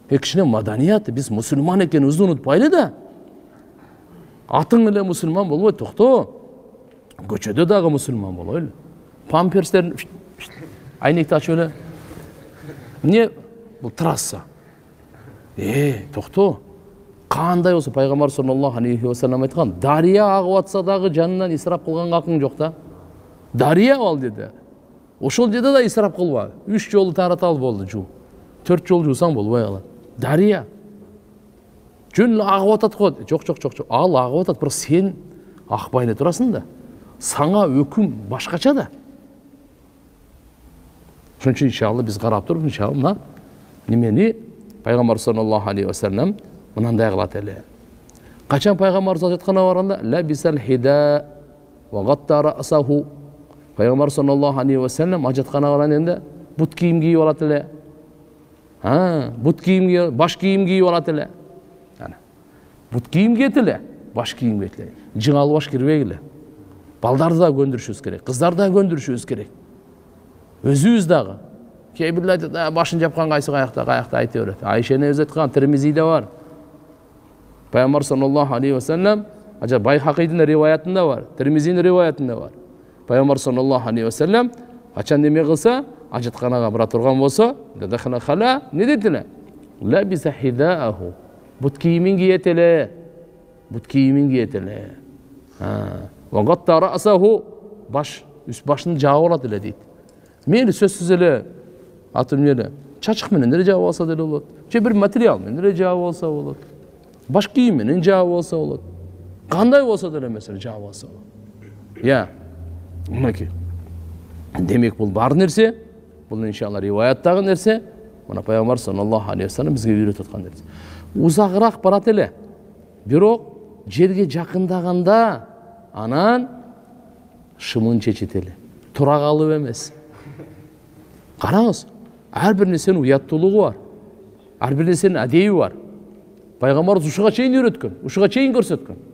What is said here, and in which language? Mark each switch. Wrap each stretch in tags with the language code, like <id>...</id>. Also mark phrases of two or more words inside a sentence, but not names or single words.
<ky>Кичине маданият, биз мусулман экенибизди унутпайлы да. Атың эле мусулман болбойт, токто. Көчөдө дагы мусулман болойлу. Памперстерин айнекти ачып эле. Эмне бул трасса? Токто. Кандай болсо пайгамбар</ky> <ar>صلى الله عليه وسلم</ar> <ky>айткан, дария агып атса дагы жанынан исрап кылганга акың жок да. Дария ал деди. Ошол жерде да исрап кылба. 3 жолу таратал болду жуу. 4 жол жуусаң болбой калат. Дария. Жөн агып атат го. Жок. Ал агып атат, бирок сен акпай эле турасың да. Саңа өкүм башкача да. Ошон үчүн иншалла биз карап туруп, иншалла немени пайгамбар</ky> <ar>صلى الله عليه وسلم</ar> <ky>мынандай кылат эле. Качан пайгамбар айткана барганда,</ky> <ar>لبس الحذاء وغطى رأسه.</ar> <ky>Пайгамбар</ky> <ar>صلى الله عليه وسلم</ar> <ky>ажатканага барганда бут кийим кийип алат эле. Бут кийим, баш кийим кийип алат эле. Бут кийим кийет эле, баш кийим кийет эле. Жыңалы баш кирбегиле. Балдарды да көндүрүшүбүз керек, кыздарды да көндүрүшүбүз керек. Өзүбүз дагы. Кээ бирлер айтат, башын жапкан кайсы каякта айта берет. Айша энебиз айткан, Тирмизиде бар. Пайгамбар</ky> <ar>صلى الله عليه وسلم,</ar> <ky>ажа Байхакийдин риваятында бар, Тирмизинин риваятында бар. Пайгамбар</ky> <ar>صلى الله عليه وسلم</ar> <ky>качан неме кылса, ажатканага бара турган болсо,</ky> <ar>دخل الخلاء,</ar> <ky>не дейт эле?</ky> <ar>لبس حذاءه.</ar> <ky>Бут кийимин кийет эле. Бут кийимин кийет эле.</ky> <ar>وغطى رأسه,</ar> <ky>баш, үст башын жаап алат эле дейт. Мейли сөзсүз эле атым эле чачык менен эле жаап алса деле болот. Же бир материал менен эле жаап алса болот. Баш кийим менен жаап алса болот. Кандай болсо деле эмес жаап алса болот. Мынакей. Демек бул бар нерсе, бул иншалла риваяттагы нерсе, мына пайгамбар</ky> <ar>صلى الله عليه وسلم</ar> <ky>бизге үйрөтүп аткан нерсе. Узагыраак барат эле. Бирок жерге жакындаганда анан шымын чечет эле. Тура калып эмес. Караңыз, ар бир нерсенин уяттуулугу бар. Ар бир нерсенин адеби бар. Пайгамбар ушуга чейин үйрөткөн, ушуга чейин көрсөткөн.</ky>